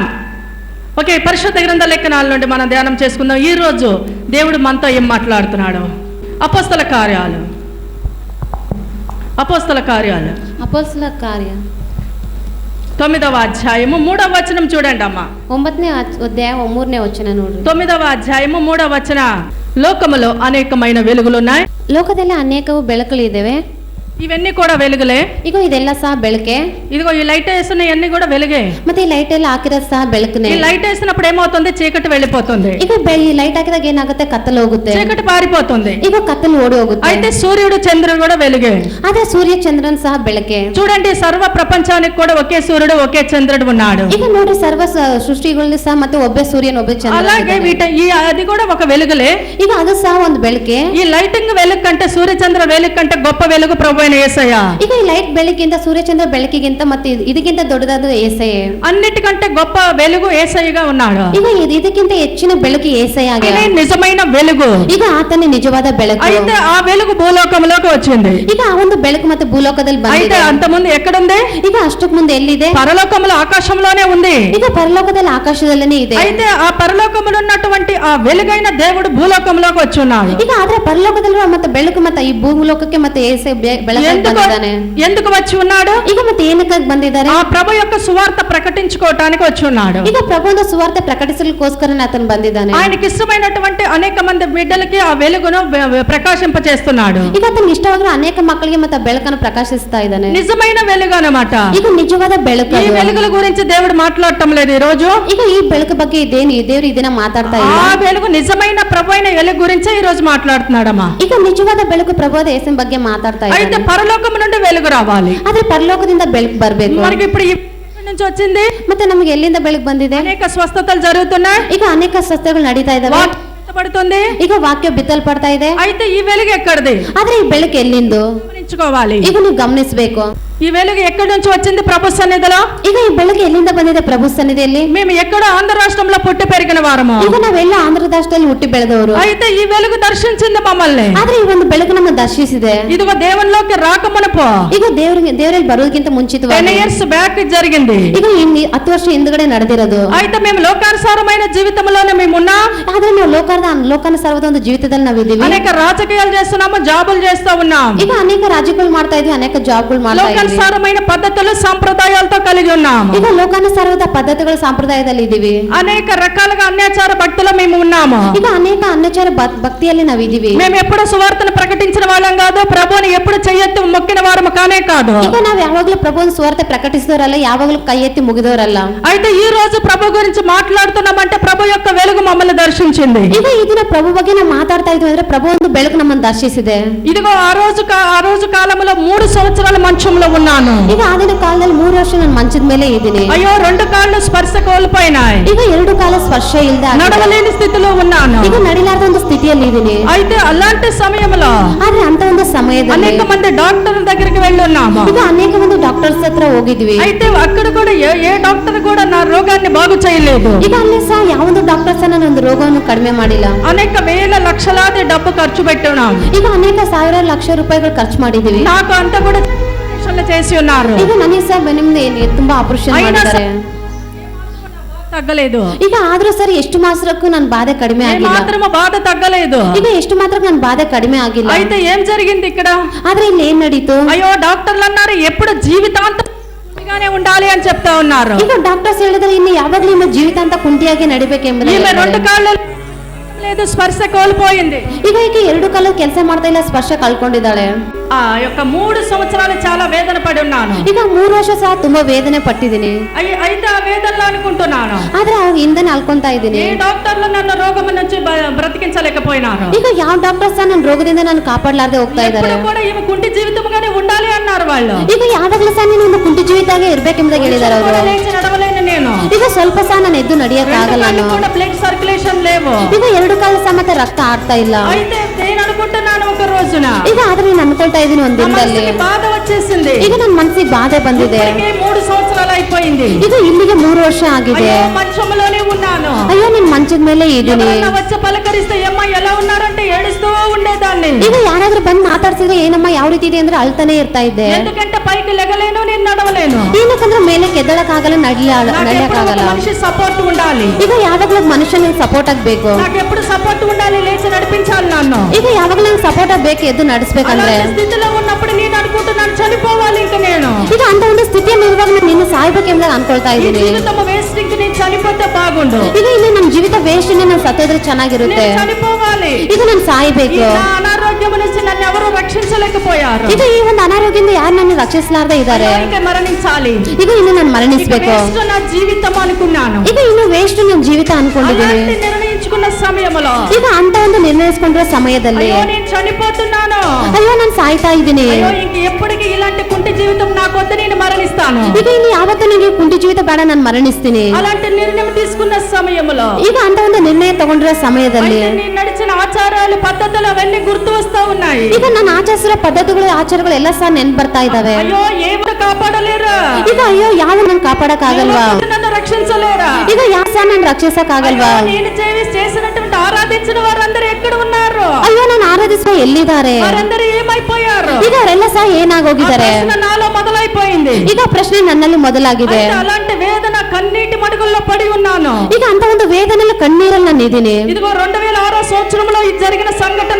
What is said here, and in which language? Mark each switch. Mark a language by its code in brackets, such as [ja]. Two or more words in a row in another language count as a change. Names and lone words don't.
[te] ఓకే, పరిశుద్ధ గ్రంథ లేఖనాల నుండి మనం ధ్యానం చేసుకుందాం. ఈరోజు దేవుడు మనతో ఏం మాట్లాడుతున్నాడు? అపోస్తల కార్యాలు 9వ అధ్యాయము 3వ వచనం చూడండి అమ్మా. [kn] 9ನೇ ಅಧ್ಯಾಯ 3ನೇ ವಚನ ನೋಡ್ರಿ. [te] 9వ అధ్యాయము 3వ వచన. లోకములో అనేకమైన వెలుగులున్నాయి. [kn] ಲೋಕದಲ್ಲಿ ಅನೇಕವು ಬೆಳಕುಗಳಿವೆ. [te] ఇవన్నీ కూడా వెలుగులే. [kn] ఇగో ಇದೆಲ್ಲ ಸಹ ಬೆಳಕೆ. [te] ఇదిగో ఈ లైట్ వేసిన ఇవన్నీ కూడా వెలుగే. [kn] ಮತ್ತೆ ಈ ಲೈಟ್ ಎಲ್ಲ ಹಾಕಿರೋದು ಸಹ ಬೆಳಕನೇ. [te] ఈ లైట్ వేసినప్పుడు ఏమవుతుంది? చీకటి వెళ్ళిపోతుంది. [kn] ಈಗ ಈ ಲೈಟ್ ಹಾಕಿದಾಗ ಏನಾಗುತ್ತೆ? ಕತ್ತಲು ಹೋಗುತ್ತೆ, [te] చీకటి పారిపోతుంది. [kn] ಈಗ ಕತ್ತಲು ಓಡಿ ಹೋಗುತ್ತೆ. [te] అయితే సూర్యుడు చంద్రుడు కూడా వెలుగే. [kn] ಅದೇ ಸೂರ್ಯ ಚಂದ್ರನ್ ಸಹ ಬೆಳಕೆ. [te] చూడండి, సర్వ ప్రపంచానికి కూడా ఒకే సూర్యుడు ఒకే చంద్రుడు ఉన్నాడు. [kn] ಈಗ ನೋಡ್ರಿ, ಸರ್ವ ಸೃಷ್ಟಿಗಳಲ್ಲಿ ಸಹ ಮತ್ತೆ ಒಬ್ಬ ಸೂರ್ಯನ ಒಬ್ಬ ಚಂದ್ರ. [te] అలాగే అది కూడా ఒక వెలుగులే. [kn] ಈಗ ಅದು ಸಹ ಒಂದು ಬೆಳಕೆ. [te] ఈ లైటింగ్ వెలుగు కంటే, సూర్య చంద్ర వెలుగు కంటే గొప్ప వెలుగు ప్రభు అయిన యేసయ్య. [kn] ಈಗ ಈ ಲೈಟ್ ಬೆಳಕಿಂತ ಸೂರ್ಯಚಂದ್ರ ಬೆಳಕಿಗಿಂತ ಮತ್ತೆ ಇದಕ್ಕಿಂತ ದೊಡ್ಡದಾದ యేసయ్య. [te] అన్నిటికంటే గొప్ప వెలుగు యేసయ్యగా ఉన్నాడు. [kn] ಈಗ ಇದಕ್ಕಿಂತ ಹೆಚ್ಚಿನ ಬೆಳಕು యేసయ్య ಆಗಿದೆ. [te] నిజమైన వెలుగు. [kn] ಈಗ ಆತನೇ ನಿಜವಾದ ಬೆಳಕು. [te] అయితే ఆ వెలుగు భూలోకంలోకి వచ్చింది. [kn] ಈಗ ಆ ಒಂದು ಬೆಳಕು ಮತ್ತೆ ಭೂಲೋಕದಲ್ಲಿ ಬಂದಿದೆ. [te] అయితే అంతకుముందు ఎక్కడుంది? [kn] ಈಗ ಅಷ್ಟಕ್ಕೆ ಮುಂದೆ ಎಲ್ಲಿದೆ? [te] పరలోకంలో, ఆకాశంలోనే ఉంది. [kn] ಈಗ ಪರಲೋಕದಲ್ಲಿ ಆಕಾಶದಲ್ಲೇ ಇದೆ. [te] అయితే ఆ పరలోకంలో ఉన్నటువంటి ఆ వెలుగైన దేవుడు భూలోకంలోకి వచ్చి ఉన్నాడు. [kn] ಈಗ ಆದ್ರೆ ಪರಲೋಕದಲ್ಲಿ ಮತ್ತೆ ಬೆಳಕು ಮತ್ತೆ ಈ ಭೂಲೋಕಕ್ಕೆ ಮತ್ತೆ యేసయ్య ಬೆಳಕು ಬಂದಿದ್ದಾನೆ. [te] ఎందుకు వచ్చి ఉన్నాడు? [kn] ಈಗ ಮತ್ತೆ ಏನಕ್ಕೆ ಬಂದಿದ್ದಾರೆ? [te] ఆ ప్రభు యొక్క సువార్త ప్రకటించుకోవడానికి వచ్చి ఉన్నాడు. [kn] ಈಗ ಪ್ರಭುವಿನ ಸುವಾರ್ತೆ ಪ್ರಕಟಿಸಲಿಕ್ಕೋಸ್ಕರನೇ ಆತನು ಬಂದಿದ್ದಾನೆ. [te] ఆయనకి ఇష్టమైనటువంటి అనేక మంది బిడ్డలకి ఆ వెలుగును ప్రకాశింపచేస్తున్నాడు. [kn] ಈಗ ಆತನಿಗೆ ಇಷ್ಟವಾಗಿರೋ ಅನೇಕ ಮಕ್ಕಳಿಗೆ ಮತ್ತೆ ಬೆಳಕನ್ನು ಪ್ರಕಾಶಿಸ್ತಾ ಇದ್ದಾನೆ. [te] నిజమైన వెలుగు అన్నమాట. [kn] ಈಗ ನಿಜವಾದ ಬೆಳಕು. [te] ఈ వెలుగుల గురించి దేవుడు మాట్లాడటం లేదు ఈ రోజు. [kn] ಈಗ ಈ ಬೆಳಕು ಬಗ್ಗೆ ದೇವರು ಇದನ್ನ ಮಾತಾಡ್ತಾ ಇಲ್ಲ. [te] ఆ వెలుగు నిజమైన ప్రభు అయిన వెలుగు గురించే ఈ రోజు మాట్లాడుతున్నాడమ్మా. [kn] ಈಗ ನಿಜವಾದ ಬೆಳಕು ప్రభువాದ యేసుని ಬಗ್ಗೆ ಮಾತಾಡ್ತಾ ಇದ್ದಾನೆ. [te] అయితే పరలోకం నుండి వెలుగు రావాలి. [kn] ಆದ್ರೆ ಪರಲೋಕದಿಂದ ಬೆಳಕು ಬರಬೇಕು. [te] మనకి ఇప్పుడు నుంచి వచ్చింది. [kn] ಮತ್ತೆ ನಮಗೆ ಎಲ್ಲಿಂದ ಬೆಳಕು ಬಂದಿದೆ? [te] అనేక స్వస్థతలు జరుగుతున్నాయి. [kn] ಈಗ ಅನೇಕ ಸ್ವಸ್ಥಗಳು ನಡೀತಾ ಇದಾವೆ. [te] పడుతుంది. [kn] ಈಗ ವಾಕ್ಯ ಬಿತ್ತಲ್ಪಡ್ತಾ ಇದೆ. [te] అయితే ఈ వెలుగు ఎక్కడిది? [kn] ಆದ್ರೆ ಈ ಬೆಳಕು ಎಲ್ಲಿಂದು [te] గమనించుకోవాలి. [kn] ಈಗ ನೀವು ಗಮನಿಸಬೇಕು. [te] ఈ వెలుగు ఎక్కడి నుంచి వచ్చింది? ప్రభు సన్నిధిలో. [kn] ಈಗ ಈ ಬೆಳಕು ಎಲ್ಲಿಂದ ಬಂದಿದೆ? ಪ್ರಭು ಸನ್ನಿಧಿಯಲ್ಲಿ. [te] మేము ఎక్కడ ఆంధ్ర రాష్ట్రంలో పుట్టి పెరిగిన వారము. [kn] ಈಗ ನಾವೆಲ್ಲ ಆಂಧ್ರ ರಾಷ್ಟ್ರದಲ್ಲಿ ಹುಟ್ಟಿ ಬೆಳೆದವರು. [te] అయితే ఈ వెలుగు దర్శించింది మమ్మల్ని. [kn] ಆದ್ರೆ ಈ ಒಂದು ಬೆಳಕು ನಮ್ಮ ದರ್ಶಿಸಿದೆ. [te] ఇదిగో దేవునిలోకి రాకమునుపు, [kn] ಈಗ ದೇವರಲ್ಲಿ ಬರೋದಕ್ಕಿಂತ ಮುಂಚಿತವಾಗಿ [en] 10 years back [te] జరిగింది. [kn] ಈಗ 10 ವರ್ಷ ಹಿಂದ್ಗಡೆ ನಡೆದಿರೋದು. [te] అయితే మేము లోకానుసారమైన జీవితంలోనే మేము ఉన్నాం. [kn] ಆದ್ರೆ ನಾವು ಲೋಕಾನುಸಾರದ ಒಂದು ಜೀವಿತದಲ್ಲಿ ನಾವಿದ್ದೀವಿ. [te] అనేక రాజకీయాలు చేస్తున్నాము, జాబులు చేస్తూ ఉన్నాం. [kn] ಈಗ ಅನೇಕ ರಾಜ್ಯಗಳು ಮಾಡ್ತಾ ಇದೀವಿ, ಅನೇಕ ಜಾಬ್ಗಳು ಮಾಡ್ತಾ ಇದೀವಿ. [te] లోకానుసారమైన పద్ధతులు సంప్రదాయాలతో కలిగి ఉన్నాము. [kn] ಈಗ ಲೋಕಾನುಸಾರದ ಪದ್ಧತಿಗಳ ಸಂಪ್ರದಾಯದಲ್ಲಿ ಇದ್ದೀವಿ. [te] అనేక రకాలుగా అన్యాచార భక్తులు మేము ఉన్నాము. [kn] ಈಗ ಅನೇಕ ಅನ್ಯಚಾರ ಭಕ್ತಿಯಲ್ಲಿ ನಾವಿದ್ದೀವಿ. [te] మేము ఎప్పుడు సువార్తను ప్రకటించిన వాళ్ళం కాదు, ప్రభువుని ఎప్పుడు చెయ్యెత్తి మొక్కిన వారము కానే కాదు. [kn] ಈಗ ನಾವು ಯಾವಾಗಲೂ [te] ప్రభువుని సువార్త [kn] ప్రకటిಸಿದವರಲ್ಲ, ಯಾವಾಗಲೂ ಕೈ ఎత్తి ಮುಗಿದವರಲ್ಲ. [te] అయితే ఈ రోజు ప్రభు గురించి మాట్లాడుతున్నామంటే ప్రభు యొక్క వెలుగు మమ్మల్ని దర్శించింది. [kn] ಈಗ ಈ ದಿನ ప్రభు ಬಗ್ಗೆ ನಾವು ಮಾತಾಡ್ತಾ ಇದ್ವಿ ಅಂದ್ರೆ ప్రభు ಒಂದು ಬೆಳಕು ನಮ್ಮನ್ನು ದರ್ಶಿಸಿದೆ. [te] ఇదిగో ఆ రోజు కాలంలో 3 సంవత్సరాల మంచంలో ఉన్నాను. [kn] ಈಗ ಆಗಿನ ಕಾಲದಲ್ಲಿ 3 ವರ್ಷ ನಾನು ಮಂಚದ ಮೇಲೆ ಇದ್ದೀನಿ. [te] అయ్యో 2 కాళ్ళు స్పర్శ కోల్పోయినాయి. [kn] ಈಗ 2 ಕಾಲ ಸ್ಪರ್ಶ ಇಲ್ಲದೆ [te] నడవలేని స్థితిలో ఉన్నాను. [kn] ಈಗ ನಡಿಲಾರದ ಒಂದು ಸ್ಥಿತಿಯಲ್ಲಿ ಇದ್ದೀನಿ. [te] అయితే అలాంటి సమయంలో [kn] ಆದ್ರೆ ಅಂತ ಒಂದು ಸಮಯದಲ್ಲಿ [te] అనేక మంది డాక్టర్ల దగ్గరికి వెళ్ళి ఉన్నాము. [kn] ಈಗ ಅನೇಕ ಮಂದಿ ಡಾಕ್ಟರ್ಸ್ ಹತ್ರ ಹೋಗಿದ್ವಿ. [te] అయితే అక్కడ కూడా ఏ డాక్టర్ కూడా నా రోగాన్ని బాగు చేయలేదు. [kn] ಈಗ ಅಲ್ಲಿ ಸಹ ಯಾವೊಂದು ಡಾಕ್ಟರ್ಸ್ ನನ್ನ ಒಂದು ರೋಗವನ್ನು ಕಡಿಮೆ ಮಾಡಿಲ್ಲ. [te] అనేక వేల లక్షలాది డబ్బు ఖర్చు పెట్టినాం. [kn] ಈಗ ಅನೇಕ ಸಾವಿರ ಲಕ್ಷ ರೂಪಾಯಿಗಳು ಖರ್ಚು ಮಾಡಿದೀವಿ. [te] నాకు అంత కూడా ఆపరేషన్లు చేసి ఉన్నారు. [kn] ಈಗ ನನಗೆ ಸಹ ಬೆನ್ನಿಂದ ತುಂಬಾ ಆಪರೇಷನ್ ಮಾಡಿದ್ದಾರೆ. [te] తగ్గలేదు. [kn] ಈಗ ಆದ್ರೂ ಸರಿ ಎಷ್ಟು ಮಾತ್ರಕ್ಕೂ ನನ್ನ ಬಾಧೆ ಕಡಿಮೆ ಆಗಿಲ್ಲ. [te] మాత్రము బాధ తగ్గలేదు. [kn] ಈಗ ಎಷ್ಟು ಮಾತ್ರಕ್ಕೂ ನನ್ನ ಬಾಧೆ ಕಡಿಮೆ ಆಗಿಲ್ಲ. [te] అయితే ఏం జరిగింది ఇక్కడ? [kn] ಆದ್ರೆ ಇಲ್ಲಿ ಏನ್ ನಡೀತು? [te] అయ్యో డాక్టర్లు అన్నారు ఎప్పుడు జీవితాంతం గానే ఉండాలి అని చెప్తా ఉన్నారు. [kn] ಈಗ ಡಾಕ್ಟರ್ಸ್ ಹೇಳಿದ್ರೆ ಇನ್ನು ಯಾವಾಗಲೂ ನಿಮ್ಮ ಜೀವಿತಾಂತ ಕುಂಟಿಯಾಗಿ ನಡಿಬೇಕೆಂಬುದು. [te] ఈమె 2 కాళ్ళు లేదు, స్పర్శ కోల్పోయింది. [kn] ಈಗ ಈಕೆ 2 ಕಾಲ ಕೆಲಸ ಮಾಡ್ತಾ ಇಲ್ಲ, ಸ್ಪರ್ಶ ಕಳ್ಕೊಂಡಿದ್ದಾಳೆ. [te] ఆ యొక్క 3 సంవత్సరాలు చాలా వేదన పడి ఉన్నాను. [kn] ಈಗ 3 ವರ್ಷ ಸಹ ತುಂಬಾ ವೇದನೆ ಪಟ್ಟಿದ್ದೀನಿ. [te] అయితే ఆ వేదనలో అనుకుంటున్నాను, [kn] ಆದ್ರೆ ಅವ್ರ ಹಿಂದೆನೆ ಅಲ್ಕೊಂತಾ ಇದ್ದೀನಿ. [te] ఏ డాక్టర్లు నన్ను రోగం నుంచి బ్రతికించలేకపోయినారు. [kn] ಈಗ ಯಾವ ಡಾಕ್ಟರ್ಸ್ ನನ್ನ ರೋಗದಿಂದ ನಾನು ಕಾಪಾಡಲಾರದೆ ಹೋಗ್ತಾ ಇದ್ದಾರೆ. [te] ఎప్పుడు కూడా ఈమె కుంటి జీవితంగానే ఉండాలి అన్నారు వాళ్ళు. [kn] ಈಗ ಯಾವಾಗಲೂ ಸಹ ನೀನು ಒಂದು ಕುಂಟಿ ಜೀವಿತಾಗೆ ಇರ್ಬೇಕೆಂಬುದಾಗಿ ಹೇಳಿದ್ದಾರೆ ಅವರು. [te] లేచి నడవలేను నేను. [kn] ಈಗ ಸ್ವಲ್ಪ ಸಹ ನಾನು ಎದ್ದು ನಡೆಯಕ್ಕೆ ಆಗಲ್ಲ. ನಾನು [te] కూడా [en] blood circulation [te] లేవు. [kn] ಈಗ 2 ಕಾಲ ಸಹ ಮತ್ತೆ ರಕ್ತ ಆಡ್ತಾ ಇಲ್ಲ. [te] అయితే నేను అనుకుంటున్నాను ఒక రోజున, [kn] ಈಗ ಆದ್ರೆ ನಾನು ಅನ್ಕೊಳ್ತಾ ಇದೀನಿ ಒಂದು ದಿನದಲ್ಲಿ [te] బాధ వచ్చేసింది. [kn] ಈಗ ನನ್ನ ಮನಸ್ಸಿಗೆ ಬಾಧೆ ಬಂದಿದೆ. [te] 3 సంవత్సరాలు అయిపోయింది. [kn] ಈಗ ಇಲ್ಲಿಗೆ 3 ವರ್ಷ ಆಗಿದೆ. [te] మంచంలోనే ఉన్నాను. [kn] ಅಯ್ಯೋ ನಿನ್ ಮಂಚದ ಮೇಲೆ ಇದ್ದೀನಿ. [te] ఎవరైనా వచ్చి పలకరిస్తే అమ్మ ఎలా ఉన్నారంటే ఏడుస్తూ ఉండేదాన్ని. [kn] ಈಗ ಯಾರಾದ್ರೂ ಬಂದು ಮಾತಾಡ್ಸಿದ್ರೆ ಏನಮ್ಮ ಯಾವ ರೀತಿ ಇದೆ ಅಂದ್ರೆ ಅಳ್ತಾನೆ ಇರ್ತಾ ಇದ್ದೆ. [te] ఎందుకంటే పైకి లెగలేను, నేను నడవలేను. [kn] ಏನಕ್ಕಂದ್ರೆ ಮೇಲೆ ಎದ್ದಳಕ್ಕಾಗಲ್ಲ, ನಡಿಯಕ್ಕಾಗಲ್ಲ. [te] మనిషి సపోర్ట్ ఉండాలి. [kn] ಈಗ ಯಾವಾಗ್ಲೂ ಮನುಷ್ಯನಿಗೆ ಸಪೋರ್ಟ್ ಆಗ್ಬೇಕು. [te] నాకు ఎప్పుడు సపోర్ట్ ఉండాలి, లేచి నడిపించాలి నన్ను. [kn] ಈಗ ಯಾವಾಗ್ಲೂ ನಂಗೆ ಸಪೋರ್ಟ್ ಆಗ್ಬೇಕು, ಎದ್ದು ನಡೆಸ್ಬೇಕಂದ್ರೆ. [te] స్థితిలో ఉన్నప్పుడు నేను అనుకుంటున్నాను చనిపోవాలి ఇంకా నేను. [kn] ಈಗ ಅಂತ ಒಂದು ಸ್ಥಿತಿಯಲ್ಲಿ ಇರುವಾಗ ನೀನು ಸಾಯ್ಬೇಕೆಂದ್ರೆ ಅನ್ಕೊಳ್ತಾ ಇದ್ದೀನಿ. [te] జీవితం వేస్ట్, ఇంక నేను చనిపోతే బాగుండు. [kn] ಈಗ ಇನ್ನು ನಮ್ಮ ಜೀವಿತ ವೇಸ್ಟ್, ನಾನು ಸತ್ತೋದ್ರೆ ಚೆನ್ನಾಗಿರುತ್ತೆ. [te] నేను చనిపోవాలి. [kn] ಈಗ ನಾನು ಸಾಯ್ಬೇಕು. [te] అనారోగ్యం నుంచి నన్ను ఎవరు రక్షించలేకపోయారు. [kn] ಈಗ ಈ ಒಂದು ಅನಾರೋಗ್ಯದಿಂದ ಯಾರು ನನ್ನ ರಕ್ಷಿಸಲಾರದೆ ಇದ್ದಾರೆ. [te] ఇంకా మరణించాలి. [kn] ಈಗ ಇನ್ನು ನಾನು ಮರಣಿಸಬೇಕು. [te] నా జీవితం అనుకున్నాను. [kn] ಈಗ ಇನ್ನು ವೇಸ್ಟ್ ನನ್ನ ಜೀವಿತ ಅನ್ಕೊಂಡಿದ್ದೀನಿ. [te] నిర్ణయించుకున్న సమయంలో, [kn] ಈಗ ಅಂತ ಒಂದು ನಿರ್ಣಯಿಸಿಕೊಂಡಿರೋ ಸಮಯದಲ್ಲಿ [te] నేను చనిపోతున్నాను, [kn] ಅಯ್ಯೋ ನಾನು ಸಾಯ್ತಾ ಇದ್ದೀನಿ. [te] ఇంక ఎప్పటికీ ఇలాంటి కుంటి జీవితం నాకు వద్ద, నేను మరణిస్తాను. [kn] ಈಗ ಇನ್ನು ಯಾವತ್ತೂ ನಿಮಗೆ ಕುಂಟಿ ಜೀವಿತ ಬೇಡ, ನಾನು ಮರಣಿಸ್ತೀನಿ. [te] అలాంటి నిర్ణయం తీసుకున్న సమయంలో, [kn] ಈಗ ಅಂತ ಒಂದು ನಿರ್ಣಯ ತಗೊಂಡಿರೋ ಸಮಯದಲ್ಲಿ [te] నేను నడిచిన ఆచారాలు పద్ధతులు అవన్నీ గుర్తు వస్తా ఉన్నాయి. [kn] ಈಗ ನಾನು ಆಚರಿಸಿರೋ ಪದ್ಧತಿಗಳು ಆಚಾರಗಳು ಎಲ್ಲ ಸಹ ನೆನ್ಪು ಬರ್ತಾ ಇದಾವೆ. [te] అయ్యో ఏమో కాపాడలేరా. [kn] ಈಗ ಅಯ್ಯೋ ಯಾವ ನನ್ ಕಾಪಾಡಕ್ ಆಗಲ್ವಾ. [te] నన్ను రక్షించలేరా. [kn] ಈಗ ಯಾವ ಸಹ ನನ್ ರಕ್ಷಿಸಕ್ ಆಗಲ್ವಾ. [te] నేను చేసినటువంటి ఆరాధించిన వారందరూ ఎక్కడ ఉన్నారు. [kn] ಅಯ್ಯೋ ನಾನು ಆರಾಧಿಸುವ ಎಲ್ಲಿದ್ದಾರೆ. [te] వారందరూ ఏమైపోయారు. [kn] ಈಗ ಅವರೆಲ್ಲ ಸಹ ಏನಾಗೋಗಿದ್ದಾರೆ. [te] నాలో మొదలైపోయింది. [kn] ಈಗ ಪ್ರಶ್ನೆ ನನ್ನಲ್ಲಿ ಮೊದಲಾಗಿದೆ. [te] అలాంటి వేదన కన్నీటి మడుగుల్లో పడి ఉన్నాను. [kn] ಈಗ ಅಂತ ಒಂದು ವೇದನೆಲ್ಲ ಕಣ್ಣೀರಲ್ಲಿ ನಾನು ಇದ್ದೀನಿ. [te] ఇదిగో 2006 సంవత్సరంలో ఇది జరిగిన సంఘటన.